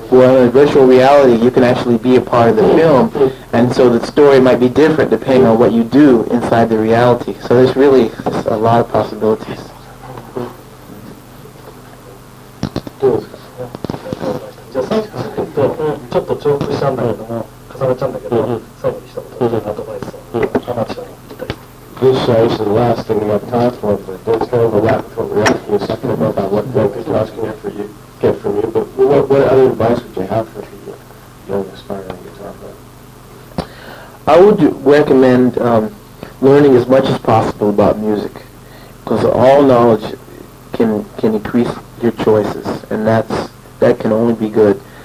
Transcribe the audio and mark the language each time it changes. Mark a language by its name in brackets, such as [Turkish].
[English] Well, in virtual reality, you can actually be a part of the film, and so the story might be different depending on what you do inside the reality. So there's really just a lot of possibilities. [Japanese] じゃあ最後ちょっと重複したんだけども、重ねちゃうんだけど、最後に一言アドバイスをアマチュアに言ったり。 [English] This is the last thing we have time for, but it's kind of overlap with what we were asking a second ago about what guitars can get from you. But what other advice would you have for people, young aspiring guitar player? I would recommend learning as much as possible about music, because all knowledge can increase your choices, and that can only be good.